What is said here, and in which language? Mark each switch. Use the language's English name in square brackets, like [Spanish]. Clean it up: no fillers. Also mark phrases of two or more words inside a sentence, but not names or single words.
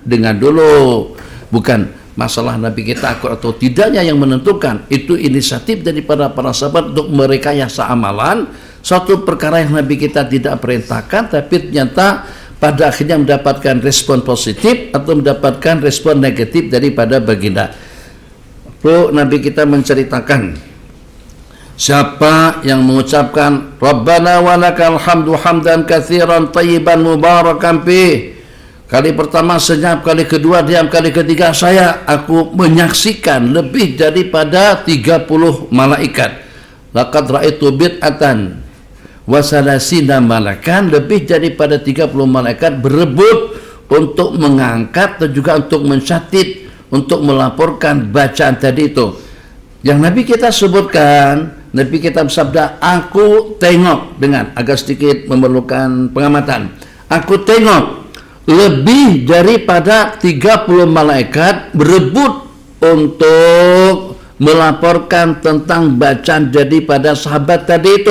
[Malay] Dengan dulu, bukan masalah Nabi kita akur atau tidaknya yang menentukan, itu inisiatif daripada para sahabat untuk merekayasa amalan, suatu perkara yang Nabi kita tidak perintahkan tapi ternyata pada akhirnya mendapatkan respon positif atau mendapatkan respon negatif daripada baginda. Lalu Nabi kita menceritakan, siapa yang mengucapkan [Arabic] ربنا ولك الحمد حمدا كثيرا طيبا مباركا فيه, [Malay] kali pertama senyap, kali kedua diam, kali ketiga aku menyaksikan lebih daripada 30 malaikat. [Arabic] لقد رأيت بضعة وثلاثين ملكا, [Malay] lebih daripada 30 malaikat berebut untuk mengangkat dan juga untuk mencatat, untuk melaporkan bacaan tadi itu. Yang Nabi kita sebutkan, Nabi kita bersabda, aku tengok, dengan agak sedikit memerlukan pengamatan, aku tengok lebih daripada 30 malaikat berebut untuk melaporkan tentang bacaan daripada sahabat tadi itu.